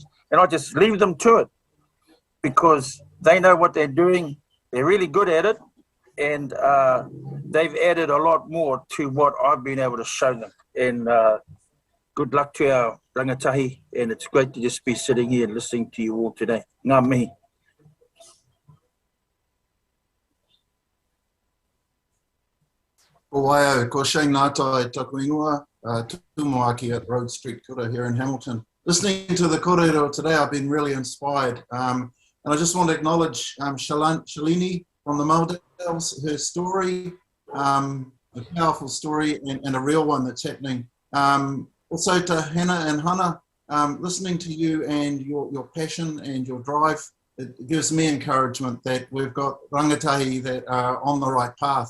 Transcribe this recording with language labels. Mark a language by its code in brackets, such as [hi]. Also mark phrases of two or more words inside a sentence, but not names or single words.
[en] And I just leave them to it, because they know what they're doing. They're really good at it. And they've added a lot more to what I've been able to show them. And good luck to our rangatahi. And it's great to just be sitting here and listening to you all today. [mi] Ngā mihi. Ko waia, ko Shane Ngātai taku ingoa, tūmoaki [en] at Road Street Kura here in Hamilton. Listening to the kōrero today, I've been really inspired. And I just want to acknowledge Shalini from the Maldives, her story, a powerful story and a real one that's happening. Also to Hannah and Hannah, listening to you and your passion and your drive, it gives me encouragement that we've got rangatahi that are on the right path.